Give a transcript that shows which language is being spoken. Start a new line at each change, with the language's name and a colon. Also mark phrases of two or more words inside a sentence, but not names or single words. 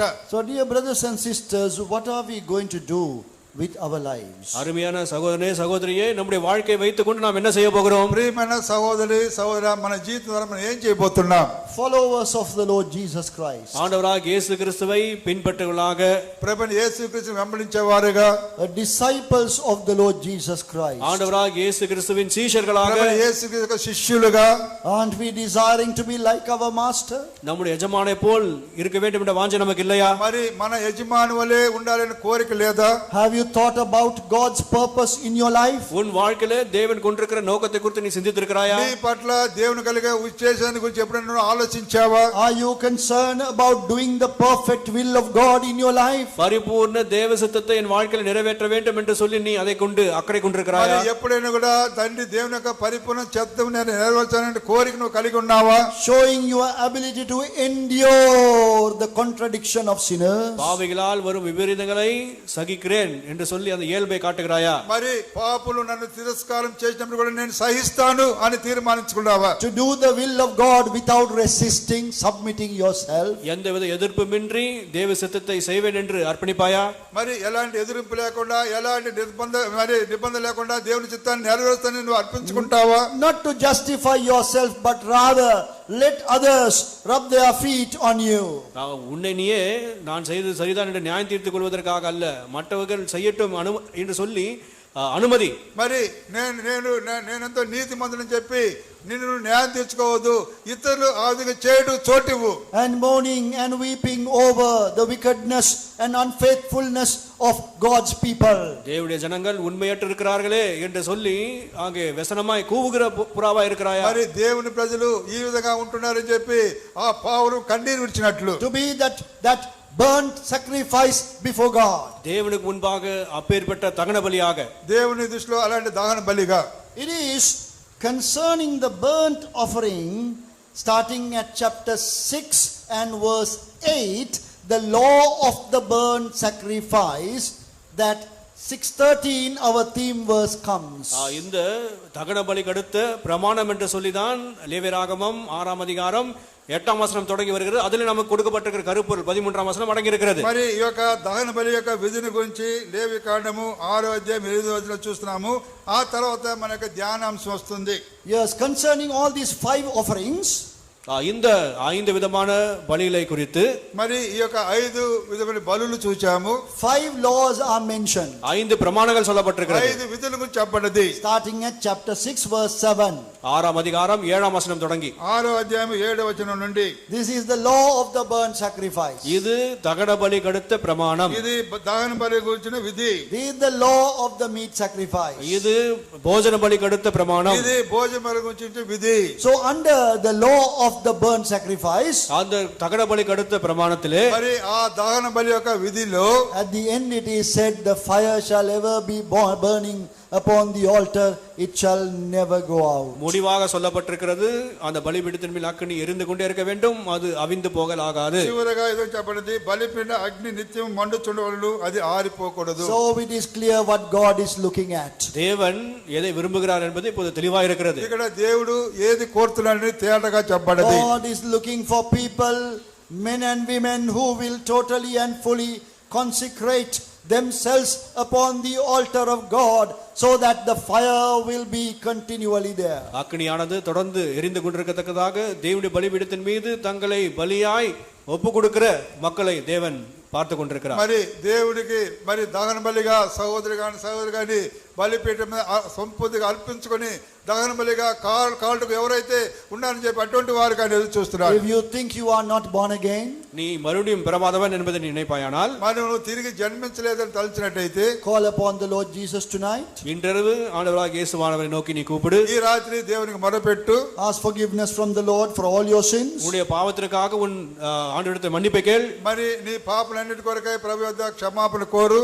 English: So dear brothers and sisters, what are we going to do with our lives?
Tamil: அருமையான சகோதரனே சகோதரியே, நம்முடைய வாழ்க்கையை வைத்துக்கொண்டு நாம் என்ன செய்ய போகிறோம்?
Telugu: ప్రియమైన సహోదరి సహోదరా, మన జీవితం ద్వారా మనం ఏం చేయబోతున్నాం?
English: Followers of the Lord Jesus Christ,
Tamil: ஆண்டவராகிய இயேசு கிறிஸ்துவை பின்பற்றுவர்களாக,
Telugu: ప్రభువైన యేసుక్రీస్తుని వెంబడించేవారుగా,
English: disciples of the Lord Jesus Christ,
Tamil: ஆண்டவராகிய இயேசு கிறிஸ்துவின் சீஷர்களாக,
Telugu: ప్రభువైన యేసుక్రీస్తు యొక్క శిష్యులుగా,
English: aren't we desiring to be like our master?
Tamil: நம்முடைய எஜமானை போல் இருக்க வேண்டும் என்ற வாஞ்சை நமக்கு இல்லையா?
Telugu: మరి మన యజమాని వలె ఉండాలని కోరిక లేదా?
English: Have you thought about God's purpose in your life?
Tamil: உன் வாழ்க்கையிலே தேவன் கொண்டிருக்கிற நோக்கத்தை குறித்து நீ சிந்தித்திருக்கிறாயா?
Telugu: నీ పట్ల దేవుని కలిగే ఉద్దేశాన్ని గురించి ఎప్పుడైనా ఆలోచించావా?
English: Are you concerned about doing the perfect will of God in your life?
Tamil: பரிபூர்ண தேவ சித்தத்தை என் வாழ்க்கையில் நிறைவேற்ற வேண்டும் என்று சொல்லி நீ அதை கொண்டு அக்கறை கொண்டிருக்கிறாயா?
Telugu: మరి ఎప్పుడైనా కూడా తండ్రి దేవుని యొక్క పరిపూర్ణ చిత్తం నేను నెరవేర్చాలనే కోరిక నువ్వు కలిగి ఉన్నావా?
English: Showing your ability to endure the contradiction of sinners.
Tamil: பாவிகளால் வரும் விபரீதங்களை சகிக்கிறேன் என்று சொல்லி அந்த இயல்பை காட்டுகிறாயா?
Telugu: మరి పాపులు నన్ను తిరస్కారం చేసినప్పుడు కూడా నేను సహిస్తాను అని తీర్మానించుకున్నావా?
English: To do the will of God without resisting, submitting yourself.
Tamil: எந்தவித எதிர்ப்புமின்றி தேவ சித்தத்தை செய்வேன் என்று அர்ப்பணிப்பாயா?
Telugu: మరి ఎలాంటి ఎదురింపు లేకుండా ఎలాంటి నిబంధన లేకుండా దేవుని చిత్తాన్ని నెరవేరుస్తానని నువ్వు అర్పించుకుంటావా?
English: Not to justify yourself, but rather let others rub their feet on you.
Tamil: உன்னை நீயே நான் செய்தது சரிதான் என்று நியாயம் தீர்த்துக் கொள்வதற்காக அல்ல, மற்றவர்கள் செய்யட்டும் என்று சொல்லி అనుమతి.
Telugu: మరి నేనెంతో నీతిమంతుడని చెప్పి నిన్ను న్యాయం తీర్చుకోవద్దు, ఇతరులు ఆ విధంగా చేయడు చోటివు.
English: And mourning and weeping over the wickedness and unfaithfulness of God's people.
Tamil: தேவனுடைய ஜனங்கள் உண்மையற்று இருக்கிறார்களே என்று சொல்லி அங்கே వ్యసనமாய் கூவுகிற புறாவா இருக்கிறாயா?
Telugu: మరి దేవుని ప్రజలు ఈ విధంగా ఉంటున్నారని చెప్పి ఆ పావులు కన్నీరు విడిచినట్లు.
English: To be that burnt sacrifice before God.
Tamil: தேவனுக்கு முன்பாக அப்பேற்பட்ட தகன பலியாக,
Telugu: దేవుని దృష్టిలో అలాంటి దహన బలిగా.
English: It is concerning the burnt offering, starting at chapter 6 and verse 8, the law of the burnt sacrifice, that 6:13 our theme verse comes.
Tamil: இந்த தகன பலிக்கு அடுத்த பிரமாணம் என்று சொல்லிதான் லேவியராகமம் 6ஆம் அதிகாரம் 8ஆம் வசனம் தொடங்கி வருகிறது. அதில் நமக்கு கொடுக்கப்பட்டிருக்கிற கருப்பொருள் 13ஆம் வசனம் அடங்கி இருக்கிறது.
Telugu: మరి ఈ యొక్క దహన బలి యొక్క విధిని గురించి లేవి కాండము 6వ అధ్యాయం 8వ వచనంలో చూస్తున్నాము. ఆ తర్వాత మనకు ధ్యానాంశం వస్తుంది.
English: Yes, concerning all these 5 offerings,
Tamil: இந்த 5 விதமான பலிகளை குறித்து
Telugu: మరి ఈ యొక్క 5 విధమైన బలులు చూచాము.
English: 5 laws are mentioned.
Tamil: 5 பிரமாணங்கள் சொல்லப்பட்டிருக்கிறது.
Telugu: 5 విధుల గురించి చెప్పబడ్డది.
English: Starting at chapter 6 verse 7.
Tamil: 6ஆம் அதிகாரம் 7ஆம் வசனம் தொடங்கி
Telugu: 6వ అధ్యాయం 7వ వచనం నుండి.
English: This is the law of the burnt sacrifice.
Tamil: இது தகன பலிக்கு அடுத்த பிரமாணம்.
Telugu: ఇది దహన బలి గురించిన విధి.
English: This is the law of the meat sacrifice.
Tamil: இது போஜன பலிக்கு அடுத்த பிரமாணம்.
Telugu: ఇది భోజన బలి గురించిన విధి.
English: So under the law of the burnt sacrifice,
Tamil: அந்த தகன பலிக்கு அடுத்த பிரமாணத்திலே
Telugu: మరి ఆ దహన బలి యొక్క విధిలో
English: at the end it is said, the fire shall ever be burning upon the altar, it shall never go out.
Tamil: முடிவாக சொல்லப்பட்டிருக்கிறது, அந்த பலிபீடத்தின் மேல் அக்கினி எரிந்து கொண்டே இருக்க வேண்டும், அது அவிந்து போகலாகாது.
Telugu: చివరగా ఏదో చెప్పబడింది, బలిపీఠ అగ్ని నిత్యం మండుచుండవలెను, అది ఆరిపోకూడదు.
English: So it is clear what God is looking at.
Tamil: தேவன் எதை விரும்புகிறார் என்பது இப்போது தெளிவாக இருக்கிறது.
Telugu: ఇక్కడ దేవుడు ఏది కోరుతున్నాడని తేటగా చెప్పబడింది.
English: God is looking for people, men and women, who will totally and fully consecrate themselves upon the altar of God, so that the fire will be continually there.
Tamil: அக்கினியானது தொடர்ந்து எரிந்து கொண்டிருக்கத்தக்கதாக தேவனுடைய பலிபீடத்தின் மீது தங்களை பலியாய் ஒப்பு கொடுக்கிற மக்களை தேவன் பார்த்து கொண்டிருக்கிறார்.
Telugu: మరి దేవుడికి మరి దహన బలిగా సహోదరు గాని బలిపీఠం మీద సంపూర్తిగా అర్పించుకొని దహన బలిగా కాళ్ళకు ఎవరైతే ఉన్నారని చెప్పి అటువంటి వారు కానీ ఎదురు చూస్తున్నారు.
English: If you think you are not born again,
Tamil: நீ மறுபடியும் பிறவாதவன் என்பதை நீ நினைப்பாயானால்,
Telugu: మనం తిరిగి జన్మించలేదని తలచినట్టయితే,
English: call upon the Lord Jesus tonight.
Tamil: இன்றிரவு ஆண்டவராகிய இயேசுவானவரை நோக்கி நீ கூப்பிடு.
Telugu: ఈ రాత్రి దేవునికి మొరపెట్టు.
English: Ask forgiveness from the Lord for all your sins.
Tamil: உன்னுடைய பாவத்திற்காக உன் ஆண்டவரிடத்தில் மன்னிப்பை கேள்.
Telugu: మరి నీ పాపలన్నిటి కొరకై ప్రభు వద్ద క్షమాపణ కోరు.